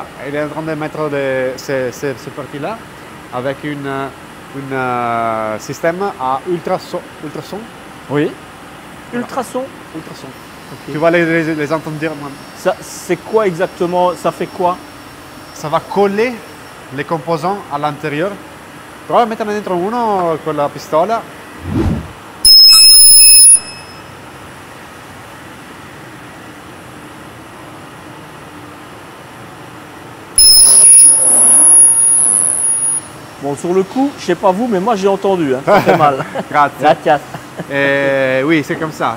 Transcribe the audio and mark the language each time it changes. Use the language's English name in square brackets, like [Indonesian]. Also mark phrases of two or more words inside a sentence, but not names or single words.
[French] Il est en train de mettre ces parties-là avec un système à ultrason. Oui. Ultrason. Ultrason. Okay. Tu vas les entendre dire. Ça, c'est quoi exactement? Ça fait quoi? Ça va coller les composants à l'intérieur. [Italian] Prova a metterne dentro uno con la pistola. [French] Bon, sur le coup, je sais pas vous, mais moi j'ai entendu, hein. Ça fait mal. Grazie. Oui, c'est comme ça.